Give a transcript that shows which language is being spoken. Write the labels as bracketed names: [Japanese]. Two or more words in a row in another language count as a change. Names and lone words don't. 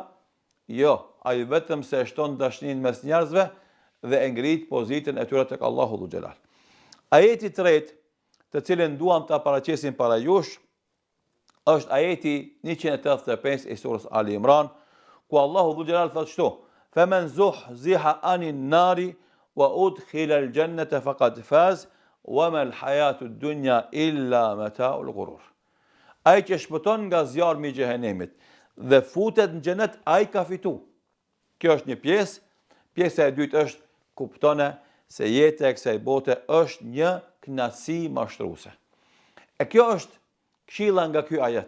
[Albanian] Jo, ai vetëm se shton dashninë mes njerëzve dhe e ngrit pozitën e tyre tek Allahu Dhu Xhelal. Ajeti i tretë, të cilin duam ta paraqesim para jush, është ajeti 185 i surës Ali Imran, ku Allahu Dhu Xhelal thotë kështu: [Arabic] "فمن زحزح عن النار وأدخل الجنة فقد فاز وما الحياة الدنيا إلا متاع الغرور." [Albanian] Ai që shpëton nga zjarmi i xhehenemit dhe futet në xhenet, ai ka fitu. Kjo është një pjesë. Pjesa e dytë është kuptone se jeta e kësaj bote është një kënaqësi mashtruese. E kjo është këshilla nga ky ajet.